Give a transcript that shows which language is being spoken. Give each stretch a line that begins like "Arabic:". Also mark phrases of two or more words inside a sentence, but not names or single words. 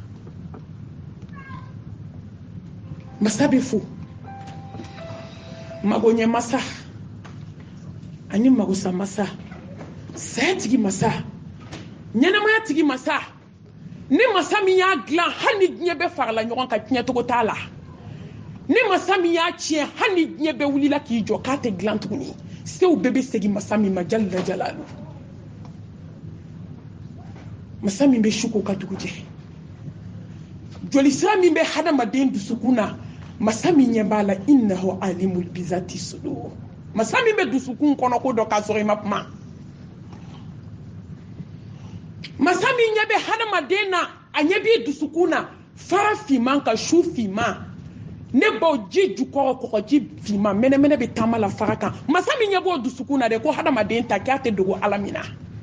Bambara: Masa bɛ fo, magoɲɛ masa ani magosa masa, sayatigi masa, ɲɛnamaya tigi masa ni masa min y'a dilan hali ni diɲɛ bɛɛ farala ɲɔgɔn kan diɲɛ togo t'a la ni masa min y'a tiɲɛ hali ni diɲɛ bɛɛ wulila k'i jɔ k'a tɛ dilan tuguni sew bɛɛ bɛ segin masa min ma
Arabic: جل جلاله
Bambara: masa min bɛ su k'o ka dugu jɛ joli sira min bɛ hadamaden dusukun na masa min ɲɛ b'a la
Arabic: إنه عليم بذات الصدور
Bambara: masa min bɛ dusukun kɔnɔ ko dɔ k'a sɔrɔ i ma kuma masa min ɲɛ bɛ hadamaden na a ɲɛ b'i dusukun na fara finman ka su finman ne baw ji jukɔrɔ kɔgɔji finman mɛnɛmɛnɛ bɛ taama la fara kan masa min ɲɛ b'o dusukun na dɛ ko hadamaden ta k'a tɛ dogo ala min na